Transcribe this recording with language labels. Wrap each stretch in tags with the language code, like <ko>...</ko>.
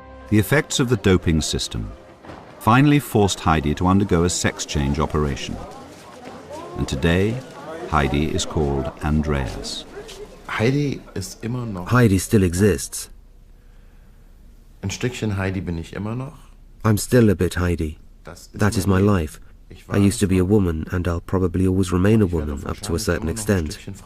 <en>The effects of the doping system finally forced Heidi to undergo a sex change operation. And today, Heidi is called Andreas. Heidi still exists.</en> <de>Ein Stückchen Heidi bin ich immer noch.</de> <en>I'm still a bit Heidi. That is my life. I used to be a woman, and I'll probably always remain a woman up to a certain extent.</en>